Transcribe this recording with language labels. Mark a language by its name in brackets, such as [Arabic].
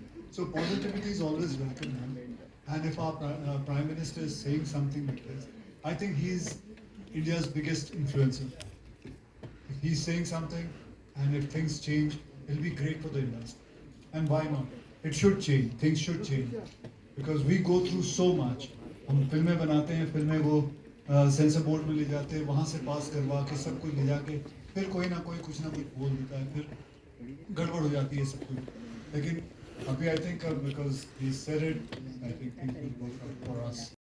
[English] So positivity is always welcome, man. And if our Prime Minister is saying something like this, I think he's India's biggest influencer. If he's saying something, and if things change, it'll be great for the industry. And why not? It should change. Things should change. Because we go through so much. [Hindi] हम फिल्में बनाते हैं, फिल्में वो sensor board में ले जाते हैं, वहाँ से पास करवा के सब कुछ ले जाके फिर कोई ना कुछ बोल देता है, फिर गड़बड़ हो जाती है सब कुछ. लेकिन अभी [English] I think because he said it, I think things will work out for us.